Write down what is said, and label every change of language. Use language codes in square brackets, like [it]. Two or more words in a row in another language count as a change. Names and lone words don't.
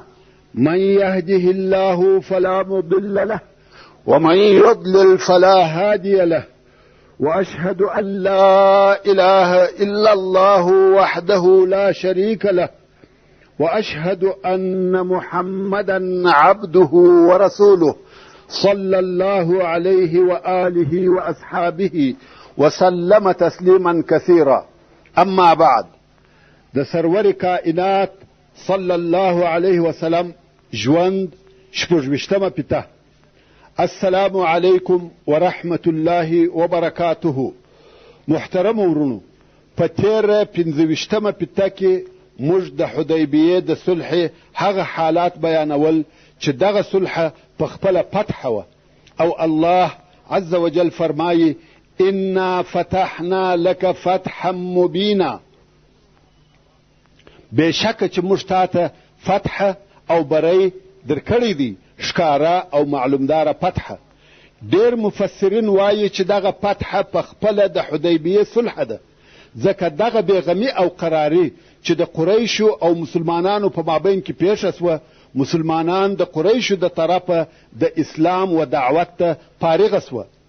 [ar] من يهده الله فلا مضل له ومن يضلل فلا هادي له، وأشهد أن لا إله إلا الله وحده لا شريك له، وأشهد أن محمدا عبده ورسوله صلى الله عليه وآله وأصحابه وسلم تسليما كثيرا. أما بعد، [ps] د سرور کائنات [ar] صلى الله عليه وسلم [ps] ژوند شپږویشتمه پته. [ar] السلام علیکم ورحمة الله وبرکاته. [ps] محترم ورونو، په تیره پنځویشتمه پته کې موږ د حدیبیې د صلح هغه حالات بیانول چې دغه صلح په خپله فتح وه، او [ar] الله عز وجل [ps] فرمایي [ar] انا فتحنا لك فتحا مبینا. [ps] بېشکه چې موږ تاته فتح او بری درکړی دی، ښکاره او معلومداره فتحه. ډېر مفسرین وایي چې دغه فتحه په خپله د حدیبیې صلح ده، ځکه دغه بېغمي او قراري چې د قریشو او مسلمانانو په مابین کې پیښه سوه، مسلمانان د قریشو د طرفه د اسلام و دعوت ته فارغه سوه.